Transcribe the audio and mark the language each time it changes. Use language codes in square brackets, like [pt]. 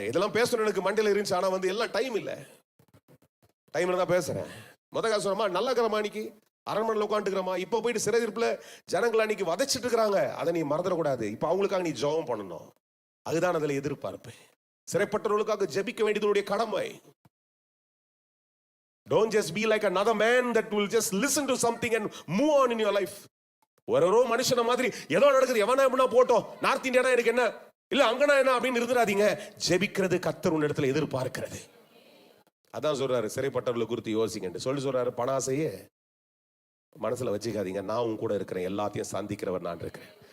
[ta] இதெல்லாம் பேசணும் எனக்கு மண்டையில இருந்துச்சு, ஆனா வந்து எல்லாம் டைம் இல்ல, டைம்ல தான் பேசுறேன். மொர்தெகாய் சொல்றமா, நல்லா இருக்கிறமா, அன்னைக்கு அரண்மனையில் உட்காந்துக்கிறமா, இப்ப போயிட்டு சிறையிருப்புல ஜனங்களை அன்னைக்கு வதைச்சிட்டு இருக்கிறாங்க, அதை நீ மறந்துடக்கூடாது. இப்ப அவங்களுக்காக நீ ஜெபம் பண்ணணும். அதுதான் அதுல எதிர்பார்ப்பு. சிறைப்பட்டவர்களுக்காக ஜெபிக்க வேண்டியதுடைய கடமை. [en] Don't just be like another man that will just listen to something and move on in your life. [ta] ஒரு மனுஷன மாதிரி ஏதோ நடக்குது, எவனா எப்படின்னா போட்டோம், நார்த் இந்தியானா எனக்கு என்ன, இல்ல அங்கனா என்ன அப்படின்னு இருந்துடாதீங்க. ஜெபிக்கிறது கர்த்தர் உன் இடத்துல எதிர்பார்க்கிறது. அதான் சொல்றாரு, சிறைப்பட்டவர்களை குறித்து யோசிங்க சொல்லி சொல்றாரு. பணாசையே மனசுல வச்சுக்காதீங்க, நான் உன் கூட இருக்கிறேன், எல்லாத்தையும் சந்திக்கிறவர் நான் இருக்கிறேன்.